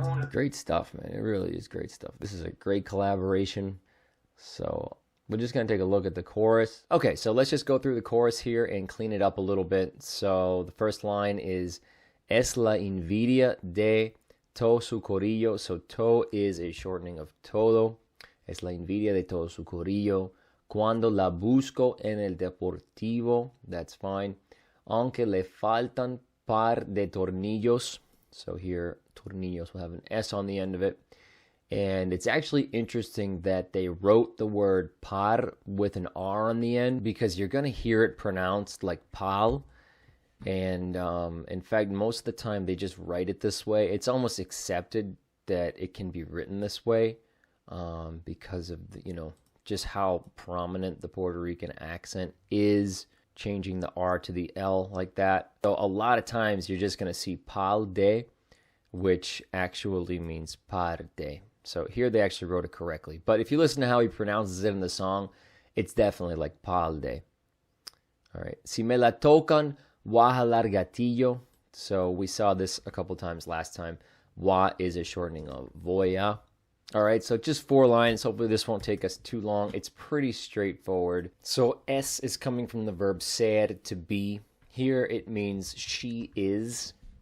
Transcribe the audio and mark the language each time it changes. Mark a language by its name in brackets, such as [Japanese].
[English] Great stuff, man. It really is great stuff. This is a great collaboration. So we're just going to take a look at the chorus. Okay, so let's just go through the chorus here and clean it up a little bit. So the first line is [Spanish] Es la envidia de todo su corillo. [English] So to is a shortening of todo. [Spanish] Es la envidia de todo su corillo. Cuando la busco en el Deportivo, [English] that's fine. [Spanish] Aunque le faltan par de tornillos. [English] So here, tornillos will have an S on the end of it. And it's actually interesting that they wrote the word par with an R on the end, because you're going to hear it pronounced like pal. And in fact, most of the time they just write it this way. It's almost accepted that it can be written this way because of the, just how prominent the Puerto Rican accent is, changing the R to the L like that. So a lot of times you're just going to see pal de, which actually means par de. So here they actually wrote it correctly. But if you listen to how he pronounces it in the song, it's definitely like pal de. All right. [Spanish] Si me la tocan, voy a jalar gatillo. [English] So we saw this a couple times last time. Wa is a shortening of voy a. All right, so just 4 lines. Hopefully this won't take us too long. It's pretty straightforward. So es is coming from the verb ser, to be. Here it means she is.